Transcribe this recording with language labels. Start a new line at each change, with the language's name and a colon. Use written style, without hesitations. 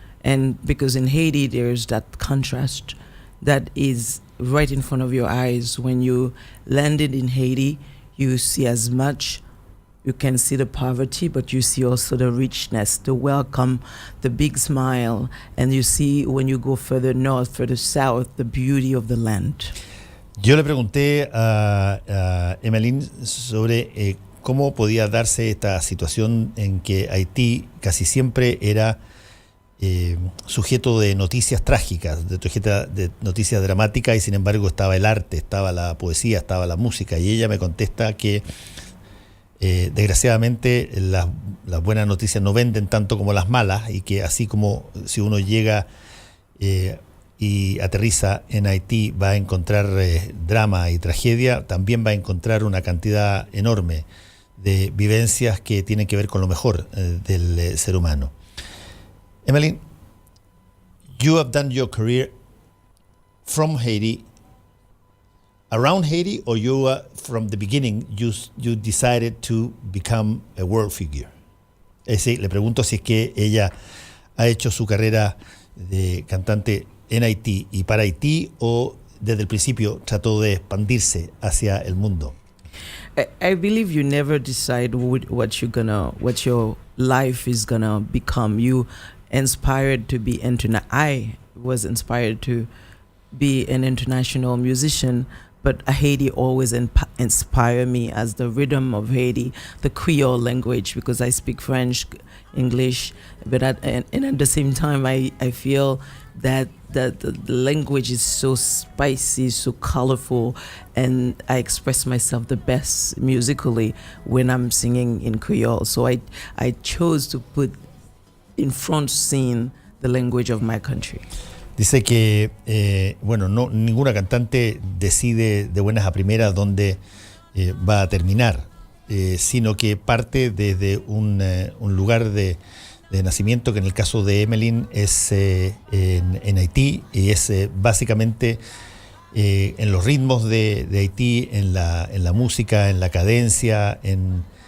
English: And because in Haiti, there's that contrast that is right in front of your eyes. When you landed in Haiti, you see as much, you can see the poverty, but you see also the richness, the welcome, the big smile. And you see when you go further north, further south, the beauty of the land.
Spanish: Yo le pregunté a Emeline sobre cómo podía darse esta situación en que Haití casi siempre era sujeto de noticias trágicas, de noticias dramáticas, y sin embargo estaba el arte, estaba la poesía, estaba la música. Y ella me contesta que desgraciadamente las buenas noticias no venden tanto como las malas, y que así como si uno llega y aterriza en Haití va a encontrar drama y tragedia, también va a encontrar una cantidad enorme de vivencias que tienen que ver con lo mejor del ser humano.
English: Emeline, you have done your career from Haiti, around Haiti, or you from the beginning you decided to become a world figure?
Spanish: Es decir, le pregunto si es que ella ha hecho su carrera de cantante en Haití y para Haití, o desde el principio trató de expandirse hacia el mundo.
English: I believe you never decide what your life is gonna become. You inspired to be I was inspired to be an international musician, but Haiti always inspired me as the rhythm of Haiti, the Creole language, because I speak French, English, but at the same time I feel that the language is so spicy, so colorful, and I express myself the best musically when I'm singing in Creole. So I chose to put in front scene the language of my country.
Spanish: Dice que, ninguna cantante decide de buenas a primeras dónde va a terminar, sino que parte desde un lugar de nacimiento, que en el caso de Emeline es en Haití, y es básicamente en los ritmos de Haití, en la música, en la cadencia, en